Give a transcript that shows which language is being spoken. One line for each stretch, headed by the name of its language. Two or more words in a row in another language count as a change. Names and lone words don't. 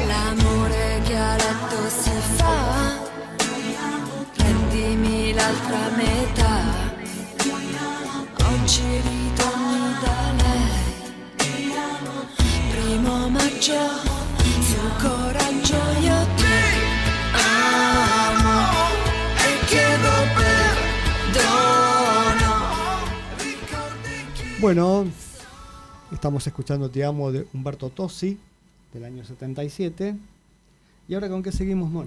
Italian: L'amore che a letto si fa, prendimi l'altra metà, oggi ritorni da lei, 1° maggio, sul coraggio io ti amo e chiedo perdono.
Spanish: Bueno, estamos escuchando Te Amo de Umberto Tozzi, del año 77. ¿Y ahora con qué seguimos, Mona?